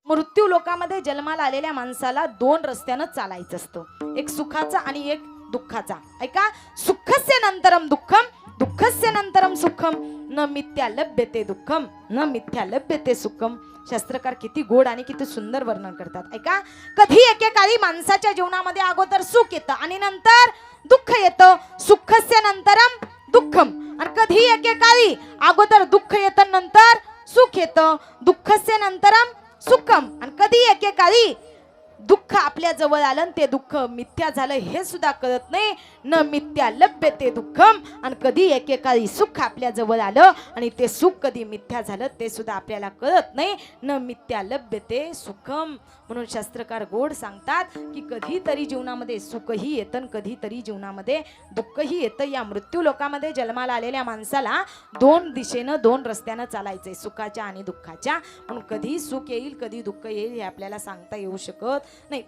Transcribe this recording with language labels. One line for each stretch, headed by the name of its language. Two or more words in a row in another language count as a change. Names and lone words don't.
Marathi: मृत्यू लोकामध्ये जन्माला आलेल्या माणसाला दोन रस्त्यानं चालायचं असतं, एक सुखाचा आणि एक दुःखाचा. ऐका,
Sanskrit: सुखस्य नंतरम दुःखम, दुःखस्य नंतरम सुखम, न मिथ्या लभ्यते दुःखम, न मिथ्या लभ्यते सुखम.
Marathi: शास्त्रकार किती गोड आणि किती सुंदर वर्णन करतात. ऐका, कधी एकेकाळी माणसाच्या जीवनामध्ये अगोदर सुख येतं आणि नंतर दुःख येतं.
Sanskrit: सुखस्य नंतरम दुःखम.
Marathi: आणि कधी एकेकाळी अगोदर दुःख येतं नंतर सुख येतं.
Sanskrit: दुःखस्य नंतरम सुखम.
Marathi: आणि कधी एकेकाळी दुःख आपल्या जवळ आलं ते दुःख मिथ्या झालं हे सुद्धा कळत नाही.
Sanskrit: न मिथ्या लभ्यते दुःखम.
Marathi: आणि कधी एकेकाळी सुख आपल्या जवळ आलं आणि ते सुख कधी मिथ्या झालं ते सुद्धा आपल्याला कळत नाही.
Sanskrit: न मिथ्या लभ्यते सुखम.
Marathi: म्हणून शास्त्रकार गोड सांगतात की कधीतरी जीवनामध्ये सुखही येतं, कधीतरी जीवनामध्ये दुःखही येतं. या मृत्यू लोकामध्ये जन्माला आलेल्या माणसाला दोन दिशेनं दोन रस्त्यानं चालायचंय, सुखाच्या आणि दुःखाच्या. म्हणून कधी सुख येईल कधी दुःख येईल हे आपल्याला सांगता येऊ शकत नाही.